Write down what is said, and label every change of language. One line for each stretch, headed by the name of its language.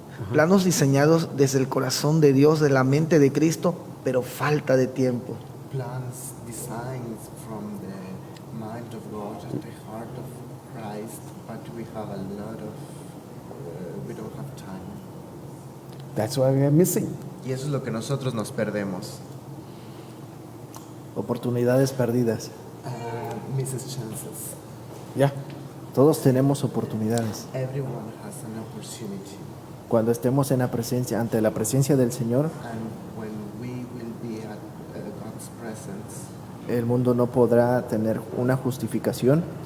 Spanish: planos diseñados desde el corazón de Dios, de la mente de Cristo, pero falta de tiempo.
English: Plans, designs from the mind of God and the heart of Christ, but we have a lot of, we don't have time. That's why we are missing.
Spanish: Y eso es lo que nosotros nos perdemos. Oportunidades perdidas.
English: Misses chances. Yeah.
Spanish: Todos tenemos oportunidades.
English: Everyone has an opportunity.
Spanish: Cuando estemos en la presencia, ante la presencia del Señor,
English: And when we will be at God's presence,
Spanish: el mundo no podrá tener una justificación